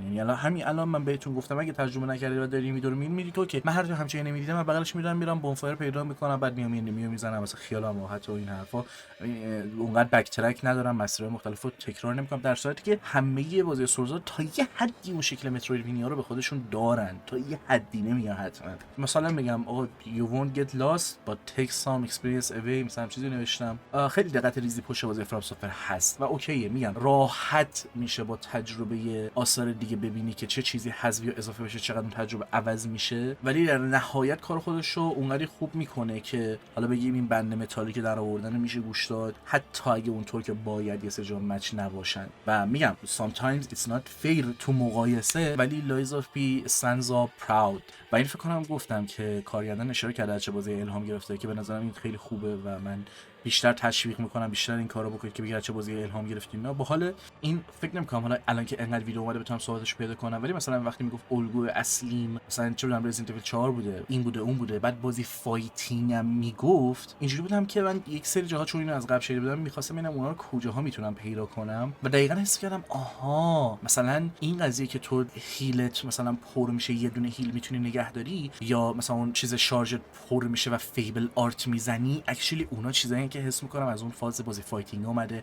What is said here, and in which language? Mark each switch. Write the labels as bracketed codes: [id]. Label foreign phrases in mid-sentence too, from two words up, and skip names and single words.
[fa] یعنی الان من بهتون گفتم اگه تجربه نکردید و دارید میدور میرید تو که من هر جا همچین نمیدیدم من بغلش میرم بونفایر پیدا میکنم بعد میام میزنم مثلا خیالم راحت و این حرفا. اونقدر بک ترک ندارم، مسیرهای مختلفو تکرار نمیکنم، در صورتی که همه بازی سولز تا یه حدی اون شکل مترویدوینیا رو به خودشون دارن، تا یه حدی نمیگم حتما. مثلا میگم آقا [en] you won't get lost but take some experience away، [fa] مثلا چیزی نوشتم. خیلی دقت ریزی پشت بازی فرامسافر هست و اوکیه، میگم راحت میشه با تجربه آثار دیگه ببینی که چه چیزی حذف یا اضافه بشه، چقدر اون تجربه عوض میشه، ولی در نهایت کار خودش رو اونقدی خوب میکنه که حالا بگیم این بند متالی که در آوردن میشه گوش داد حتی اگه اونطور که باید یه سری جا مچ نباشن. و میگم [en] sometimes it's not fair [fa] تو مقایسه، ولی [en] لایز آف پی stands mega proud. [fa] و این فکر کنم گفتم که کارگردان اشاره کرده از چه بازی الهام گرفته که به نظرم این خیلی خوبه و من بیشتر تشویق میکنم بیشتر این کارو بکنید که بگید چه بازی الهام گرفتین. نه باحال. این فکر نمیکنم حالا الان که انقدر ویدیو اومده بتونم صحبتش پیدا کنم، ولی مثلا وقتی میگفت الگو اصلیم مثلا چه میدونم رزیدنت ایول 4 بوده، این بوده اون بوده، بعد بازی فایتینگ هم میگفت، اینجوری بودم که من یک سری جاها چون اینو از قبل شنیده بودم میخواستم ببینم اونا رو کجاها میتونم پیدا کنم و دقیقاً حس کردم آها مثلا این قضیه که تو هیلت مثلا پر میشه یه دونه هیل میتونی نگهداری، یا مثلا اون چیز شارژت پر میشه و فیبل آرت میزنی، اکچولی اونا چیزایی که حس میکنم از اون فاز بازی فایتینگ اومده.